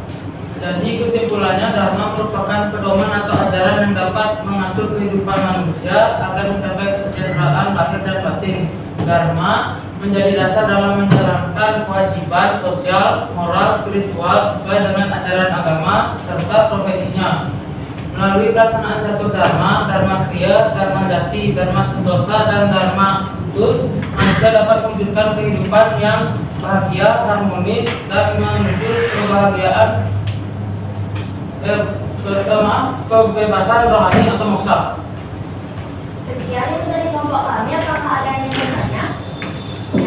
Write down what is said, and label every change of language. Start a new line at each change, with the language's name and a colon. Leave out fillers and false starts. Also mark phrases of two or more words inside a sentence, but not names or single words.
Indonesian: Jadi kesimpulannya dharma merupakan pedoman atau ajaran yang dapat mengatur kehidupan manusia agar mencapai kesejahteraan lahir dan batin. Dharma menjadi dasar dalam menjalankan kewajiban sosial, moral, spiritual sesuai dengan ajaran agama serta profesinya. Melalui pelaksanaan satu dharma, dharma kriya, dharma jati, dharma sentosa, dan dharma khusus, manusia dapat mewujudkan kehidupan yang bahagia, harmonis, dan menuju kebahagiaan kebebasan rohani atau moksa. Sekian itu dari kelompok kami. Apakah ada yang ingin bertanya?